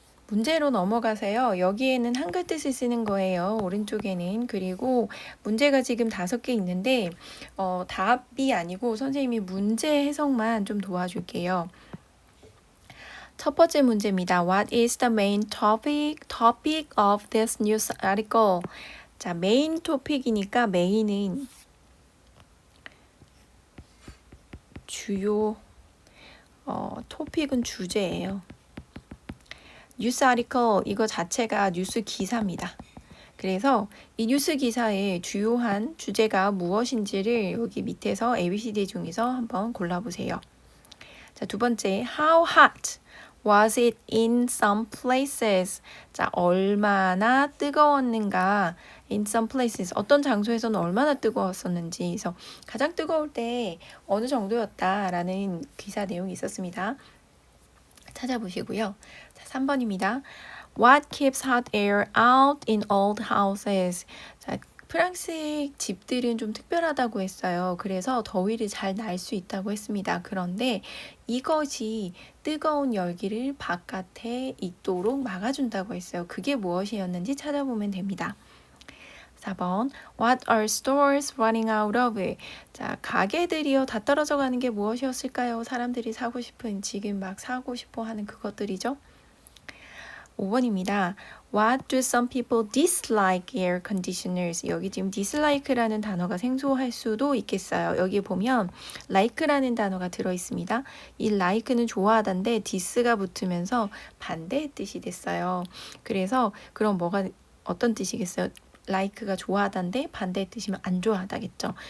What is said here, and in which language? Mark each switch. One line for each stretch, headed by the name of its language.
Korean: 문제로 넘어가세요. 여기에는 한글 뜻을 쓰는 거예요. 오른쪽에는. 그리고 문제가 지금 5개 있는데 답이 아니고 선생님이 문제 해석만 좀 도와줄게요. 첫 번째 문제입니다.
English: What is the main topic of this news article?
Korean: 자, 메인 토픽이니까 메인은 주요 토픽은 주제예요. 뉴스 아티클 이거 자체가 뉴스 기사입니다. 그래서 이 뉴스 기사의 주요한 주제가 무엇인지를 여기 밑에서 ABCD 중에서 한번 골라보세요. 자, 두 번째,
English: how hot was it in some places?
Korean: 자, 얼마나 뜨거웠는가?
English: In some places,
Korean: 어떤 장소에서는 얼마나 뜨거웠었는지, 그래서 가장 뜨거울 때 어느 정도였다라는 기사 내용이 있었습니다. 찾아보시고요. 자, 3번입니다.
English: What keeps hot air out in old houses?
Korean: 자, 프랑스의 집들은 좀 특별하다고 했어요. 그래서 더위를 잘 날 수 있다고 했습니다. 그런데 이것이 뜨거운 열기를 바깥에 있도록 막아준다고 했어요. 그게 무엇이었는지 찾아보면 됩니다.
English: 4번 What are stores running out of?
Korean: 자, 가게들이요 다 떨어져 가는 게 무엇이었을까요? 사람들이 사고 싶은 지금 막 사고 싶어 하는 그것들이죠. 5번입니다.
English: What do some people dislike air conditioners?
Korean: 여기 지금 dislike라는 단어가 생소할 수도 있겠어요. 여기 보면 like라는 단어가 들어 있습니다. 이 like는 좋아하다인데 dis가 붙으면서 반대의 뜻이 됐어요. 그래서 그럼 어떤 뜻이겠어요? like가 좋아하다인데 반대의 뜻이면 안 좋아하다겠죠.